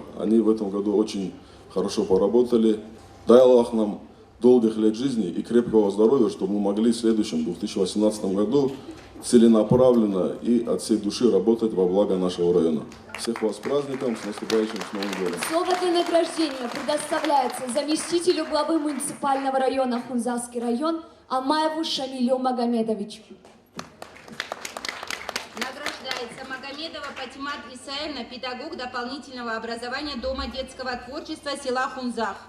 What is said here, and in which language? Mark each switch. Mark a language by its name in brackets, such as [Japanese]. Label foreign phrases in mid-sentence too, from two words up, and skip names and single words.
[Russian] Они в этом году очень хорошо поработали. Дай Аллах нам долгих лет жизни и крепкого здоровья, чтобы мы могли в следующем 2018 году целенаправленно и от всей души работать во благо нашего района. Всех вас с праздником, с наступающим, с Новым годом. Слово для награждения предоставляется заместителю главы муниципального района Хунзалский район Амаеву Шамилю Магомедовичу. Награждается Магомедова Патимат Исаевна, педагог дополнительного образования Дома детского творчества села Хунзах.